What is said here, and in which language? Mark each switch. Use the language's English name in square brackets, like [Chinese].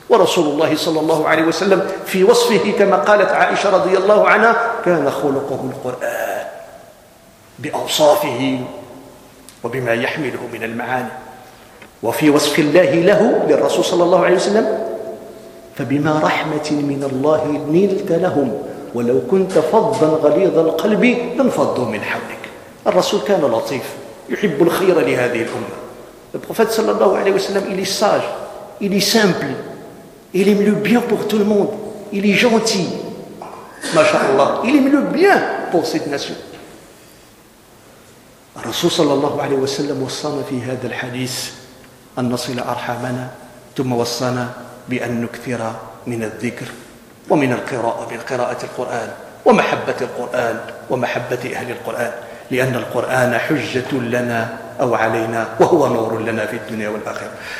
[Arabic] ورسول الله صلى الله عليه وسلم في وصفه كما قالت عائشة رضي الله عنها كان خلقه القرآن بأوصافه وبما يحمله من المعاني. وفي وصف الله له للرسول صلى الله عليه وسلم فبما رحمة من الله نلت لهم ولو كنت فظا غليظ القلب لانفضوا من حولك. الرسول كان لطيف يحب الخير لهذه الأمة. البروفيت صلى الله عليه وسلم [French] il est sage, il est simple, il aime le bien pour tout le monde, il est gentil, mashallah, il aime le bien pour cette nation. [Arabic] الرسول صلى الله عليه وسلم وصانا في هذا الحديث أن نصل أرحامنا, ثم وصانا بأن نكثر من الذكر ومن القراءة بالقراءة القرآن ومحبة القرآن ومحبة أهل القرآن, لأن القرآن حجة لنا أو علينا وهو نور لنا في الدنيا والآخرة.